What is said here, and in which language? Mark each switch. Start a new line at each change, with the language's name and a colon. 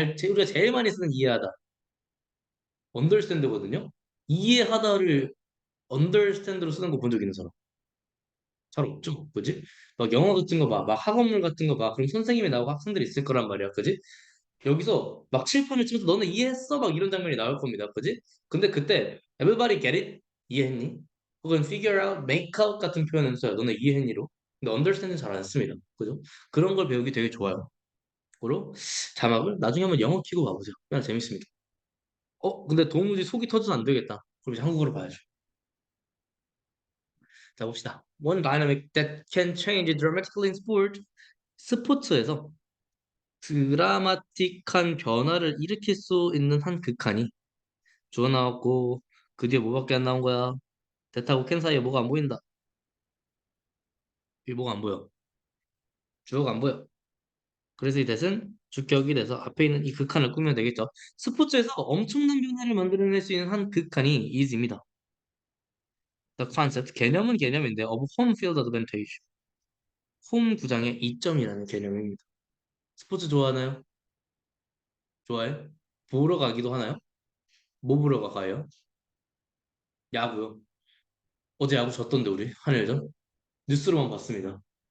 Korean: 우리가 제일 많이 쓰는 이해하다. understand거든요. 이해하다를 understand로 쓰는 거 본 적 있는 사람 잘 없죠. 그지? 막 영어 같은 거 봐. 막 학원물 같은 거 봐. 그럼 선생님이 나오고 학생들이 있을 거란 말이야. 그지? 여기서 막 칠판을 치면서 너는 이해했어? 막 이런 장면이 나올 겁니다. 그지?
English: 근데 그때 everybody get it?
Korean: 이해했니? 혹은 figure out, make out 같은 표현을 써요. 너네 이해했니로? 근데 understand는 잘 안 씁니다. 그죠? 그런 걸 배우기 되게 좋아요. 그리고 자막을 나중에 한번 영어 키고 봐보세요. 그냥 재밌습니다. 근데 도무지 속이 터져서 안 되겠다. 그럼 이제 한국어로 봐야죠. 자, 봅시다.
English: One dynamic that can change dramatically in sport.
Korean: 스포츠에서 드라마틱한 변화를 일으킬 수 있는 한 극한이 주어 나왔고 그 뒤에 뭐밖에 안 나온 거야? 대타고 캔 사이에 뭐가 안 보인다. 이 뭐가 안 보여. 주어가 안 보여. 그래서 이 대은 주격이 돼서 앞에 있는 이 극한을 꾸미면 되겠죠. 스포츠에서 엄청난 변화를 만들어낼 수 있는 한 극한이 is입니다.
English: The concept,
Korean: 개념은 개념인데
English: of home field advantage.
Korean: 홈 구장의 이점이라는 개념입니다. 스포츠 좋아하나요? 좋아해? 보러 가기도 하나요? 뭐 보러 가요? 야구요. 어제 야구 졌던데 우리 한일전? 뉴스로만 봤습니다.